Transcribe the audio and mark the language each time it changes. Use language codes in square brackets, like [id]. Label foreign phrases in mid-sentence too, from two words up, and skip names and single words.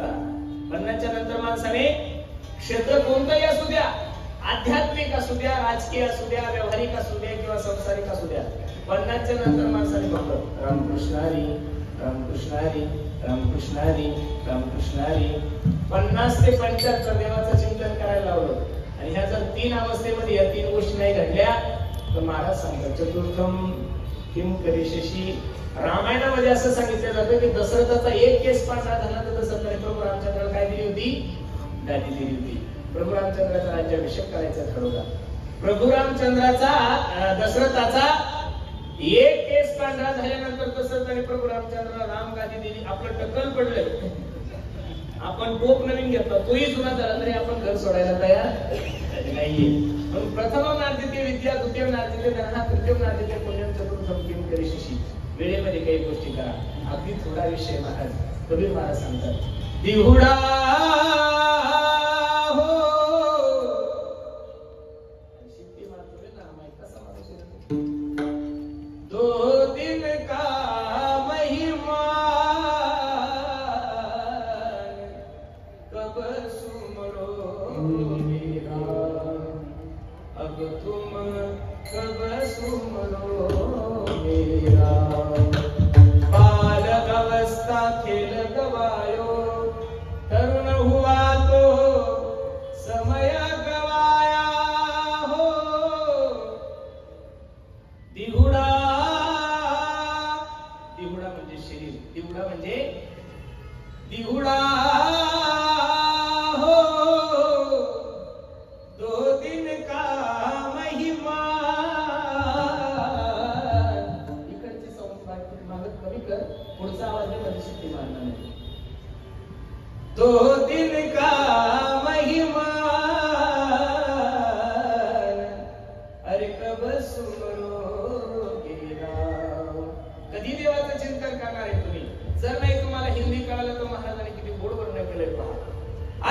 [mr] 50च्या नंतर माणसाने क्षेत्र कोणतंही असू द्या, आध्यात्मिक असू द्या, राजकीय असू द्या, व्यावहारिक असू द्या किंवा संसारिक असू द्या, 50च्या नंतर माणसाने फक्त रामकृष्ण हरी, रामकृष्ण हरी, रामकृष्ण हरी, रामकृष्ण हरी 50 ते 75 देवाचं चिंतन करायला लावलं. आणि ह्या जर 3 अवस्थेमध्ये या 3 गोष्टी नाही घडल्या तर महाराज सांगतात [sa] चतुर्थम किम करिष्यसि. [mr] रामायणामध्ये असं सांगितलं जातं की दशरथाचा एक केस पांढरा झाला तर दशरथाने प्रभू रामचंद्राला काय दिली होती? गादी दिली होती. प्रभू रामचंद्राचा राज्याभिषेक करायचा ठरवला. प्रभू रामचंद्राचा दशरथाचा एक केस पांढरा झाल्यानंतर दशरथाने प्रभू रामचंद्राला राम गादी दिली. आपलं टक्कल पडलं, आपण कोप नवीन घेतला, तोही जुना झाला तरी आपण घर सोडायला तयार नाहीये. [sa] म्हणून प्रथम नार्जिते विद्या, द्वितीय नार्जिते धन, तृतीय नार्जिते पुण्यम, चतुर्थम किम करिष्यसि. [mr] वेळेमध्ये काही गोष्टी करा. अगदी थोडा विषय महाराज कबीर महाराज सांगतात दिहुडा हो शिट्टी मारतोय ना माहित कसा माणूस [hi] 2 दिन का महिमा कब सुमरो मेरा, अब तुम कब सुमरो मेरा. बालक अवस्था खेल गवायो, तरुण हुआ तो समय गवाया हो. [mr] दिहुडा, दिहुडा म्हणजे शरीर, दिहुडा म्हणजे दिहुडा हो [hi] 2 दिन का महिमा. [mr] इकडची संस्था मागत कमी कर, पुढचा आवाज मध्ये शिट्टी मारणार नाही. [hi] 2 दिन का महिमा अरे कब सुमरोगे राम. [mr] कधी देवाचं चिंतन करणार आहे तुम्ही? जर नाही तुम्हाला हिंदी कळालं तर महाराजांनी किती गोड वर्णन केलंय पहा.